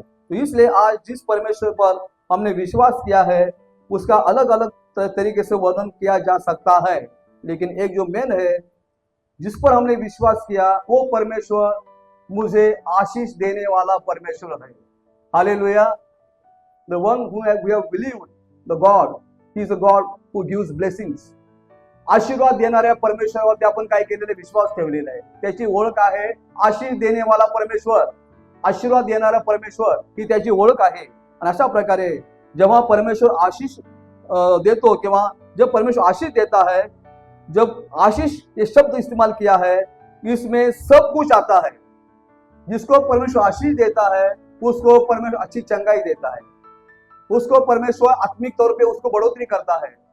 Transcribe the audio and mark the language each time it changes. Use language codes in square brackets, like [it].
[hi] तो इसलिए आज जिस परमेश्वर पर हमने विश्वास किया है उसका अलग अलग तरीके से वर्णन किया जा सकता है, लेकिन एक जो मेन है जिस पर हमने विश्वास किया वो परमेश्वर मुझे आशीष देने वाला परमेश्वर है। Hallelujah. [en] The one who we have believed, the God, he is a God who gives blessings. [mr] आशीर्वाद देणाऱ्या परमेश्वरावरती आपण काय केलेलं, विश्वास ठेवलेला आहे। त्याची ओळख आहे [hi] आशीष देने वाला परमेश्वर। [mr] आशीर्वाद देणारा परमेश्वर ही त्याची ओळख आहे। आणि अशा प्रकारे जेव्हा परमेश्वर आशीष देतो किंवा [hi] जब परमेश्वर आशीष देता है, जब आशीष ये शब्द इस्तेमाल किया है, इसमें सब कुछ आता है। जिसको परमेश्वर आशीष देता है उसको परमेश्वर अच्छी चंगाई देता है, उसको परमेश्वर आत्मिक तौर पे उसको बढ़ोतरी करता है।